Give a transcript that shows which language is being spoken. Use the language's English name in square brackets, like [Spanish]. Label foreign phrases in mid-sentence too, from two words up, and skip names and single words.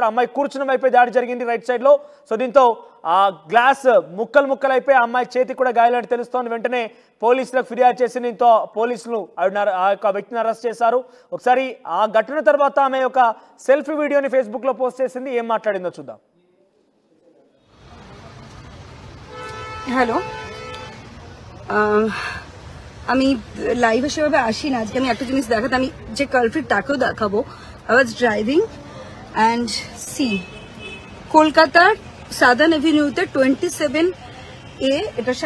[Telugu] అమ్మాయి కూర్చున్న వైపే దాడి జరిగింది [English] right side. [Telugu] సో దీంతో ఆ గ్లాస్ ముక్కలైపోయి ఆ అమ్మాయి చేతికి కూడా గాయాలని తెలుస్తోంది. వెంటనే పోలీసులకు ఫిర్యాదు చేసి దీంతో పోలీసులు ఆ యొక్క వ్యక్తిని అరెస్ట్ చేశారు. ఒకసారి ఆ ఘటన తర్వాత ఆమె ఒక సెల్ఫీ వీడియోని ఫేస్బుక్లో పోస్ట్ చేసింది. ఏం మాట్లాడిందో చూద్దాం. [Bangla] হ্যালো, আমি লাইভে সেভাবে আসি না। আজকে আমি একটা জিনিস দেখাতে, আমি যে কালপ্রিট তাকেও দেখাবো। [English] I was driving and see [Bangla] কলকাতার সাদার্ন এভিনিউতে 27A, এটার